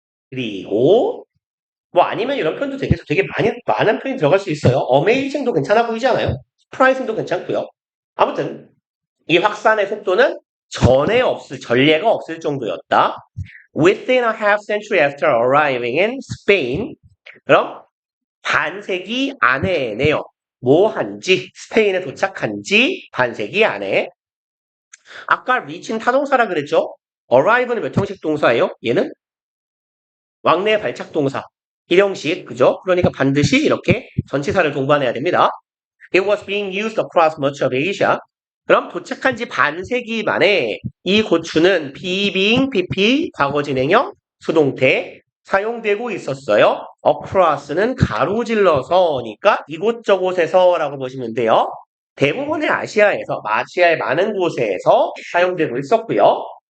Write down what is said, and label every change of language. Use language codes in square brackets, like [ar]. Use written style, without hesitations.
[ko] 그리고 뭐 아니면 이런 표현도 되게 많은 표현이 들어갈 수 있어요. amazing도 괜찮아 보이지 않아요? surprising도 괜찮고요. 아무튼 이 확산의 속도는 전례가 없을 정도였다. [en] Within a half century after arriving in Spain. [ko] 그럼 반세기 안에네요. 뭐 한지 스페인에 도착한 지 반세기 안에. 아까 reach는 타동사라 그랬죠? arrive는 몇 형식 동사예요? 얘는 왕래 발착 동사. 일형식, 그죠? 그러니까 반드시 이렇게 전치사를 동반해야 됩니다. [en] It was being used across much of Asia. [ko] 그럼 도착한 지 반세기 만에 이 고추는 being, pp, 과거 진행형, 수동태 사용되고 있었어요. across는 가로질러서니까 이곳저곳에서라고 보시면 돼요. 대부분의 아시아의 많은 곳에서 사용되고 있었고요.